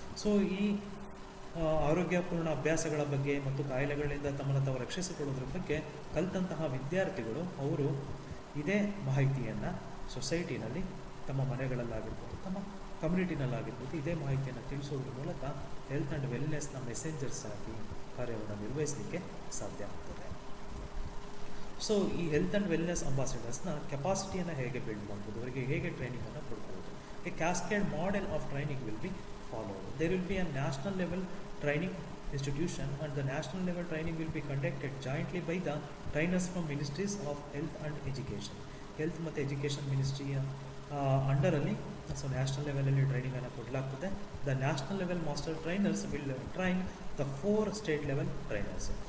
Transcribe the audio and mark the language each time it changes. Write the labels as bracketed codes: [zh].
[kn] So ಈ ಆರೋಗ್ಯಪೂರ್ಣ ಅಭ್ಯಾಸಗಳ ಬಗ್ಗೆ ಮತ್ತು ಕಾಯಿಲೆಗಳಿಂದ ತಮ್ಮನ್ನು ತಾವು ರಕ್ಷಿಸಿಕೊಳ್ಳೋದ್ರ ಬಗ್ಗೆ ಕಲಿತಂತಹ ವಿದ್ಯಾರ್ಥಿಗಳು ಅವರು ಇದೇ ಮಾಹಿತಿಯನ್ನು ಸೊಸೈಟಿನಲ್ಲಿ, ತಮ್ಮ ಮನೆಗಳಲ್ಲಾಗಿರ್ಬೋದು, ತಮ್ಮ ಕಮ್ಯುನಿಟಿನಲ್ಲಾಗಿರ್ಬೋದು, ಇದೇ ಮಾಹಿತಿಯನ್ನು ತಿಳಿಸೋದ್ರ ಮೂಲಕ ಹೆಲ್ತ್ ಆ್ಯಂಡ್ ವೆಲ್ನೆಸ್ನ ಮೆಸೆಂಜರ್ಸ್ ಆಗಿ ಕಾರ್ಯವನ್ನು ನಿರ್ವಹಿಸಲಿಕ್ಕೆ ಸಾಧ್ಯ ಆಗ್ತದೆ. ಸೊ ಈ ಹೆಲ್ತ್ ಆ್ಯಂಡ್ ವೆಲ್ನೆಸ್ ಅಂಬಾಸಿಡರ್ಸ್ನ ಕೆಪಾಸಿಟಿಯನ್ನು ಹೇಗೆ ಬಿಲ್ಡ್ ಮಾಡ್ಬೋದು, ಅವರಿಗೆ ಹೇಗೆ ಟ್ರೈನಿಂಗನ್ನು ಕೊಡ್ಬೋದು. [en] A cascade model of training will be followed. There will be a national level training institution, and the national level training will be conducted jointly by the trainers from ministries of health and education. [kn] Health ಮತ್ತು education ಮಿನಿಸ್ಟ್ರಿಯ ಅಂಡರಲ್ಲಿ so national ಲೆವೆಲಲ್ಲಿ ಟ್ರೈನಿಂಗನ್ನು ಕೊಡಲಾಗ್ತದೆ. [en] The national level master trainers will train the 4 state level trainers.